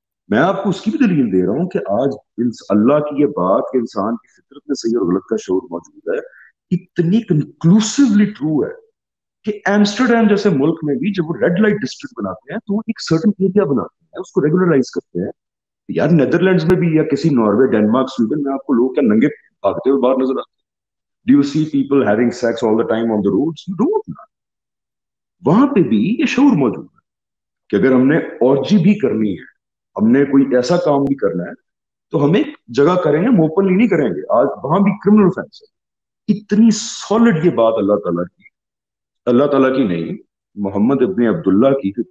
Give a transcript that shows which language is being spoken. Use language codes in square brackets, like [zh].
[ur] میں آپ کو اس کی بھی دلیل دے رہا ہوں کہ آج اللہ کی یہ بات کہ انسان کی فطرت میں صحیح اور غلط کا شعور موجود ہے اتنی کنکلوسیولی ٹرو ہے کہ ایمسٹرڈیم جیسے ملک میں بھی جب وہ ریڈ لائٹ ڈسٹرکٹ بناتے ہیں تو وہ ایک سرٹن ایریا بناتے ہیں, اس کو ریگولرائز کرتے ہیں. یار نیدرلینڈز میں بھی یا کسی ناروے, ڈینمارک, سویڈن میں آپ کو لوگ کیا ننگے بھاگتے ہوئے باہر نظر آتے ہیں. [en] Do you see people having sex all the time on the roads? You don't. [ur] وہاں پہ بھی یہ شعور موجود ہے کہ اگر ہم نے orgy بھی کرنی ہے, ہم نے کوئی ایسا کام بھی کرنا ہے تو ہم ایک جگہ کریں گے, ہم اوپنلی نہیں کریں گے. آج وہاں بھی کرمنل offense ہے. اتنی سالڈ یہ بات اللہ تعالیٰ کی نہیں, محمد ابن عبداللہ کی.